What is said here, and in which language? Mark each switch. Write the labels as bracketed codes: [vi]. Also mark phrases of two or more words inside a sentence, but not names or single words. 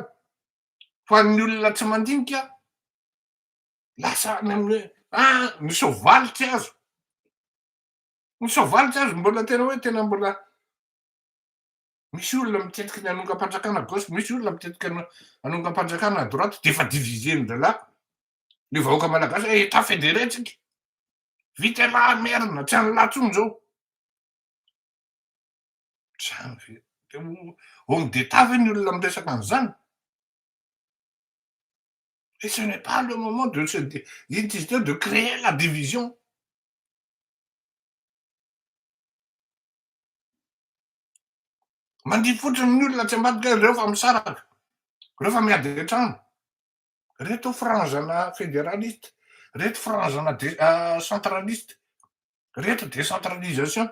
[mg] Fa ny olona tsy mandinika lasa ny hoe ny soavaly tsy azo. Ny soavaly tsy azo mbola mbola misy olona mitetika ny hanonga-panjakana gauche, misy olona mitetika hanonga-panjakana [fr] à droite, [mg] de efa divisé-ndra lahy. Le vahoaka malagasy [fr] état fédéré [mg] tsika. Vita lahy merina, tsy any lahy tsony zao. Zany [fr] homme d'état [mg] ve ny olona miresaka an'zany? [fr] Et ce n'est pas le moment de créer la division. [mg] Mandihy fotsiny ny olona tsy ambadika reo fa misaraka. Reo fa miady an-trano. Reto franzana fédéraliste, reto franzana centraliste, reto décentralisation.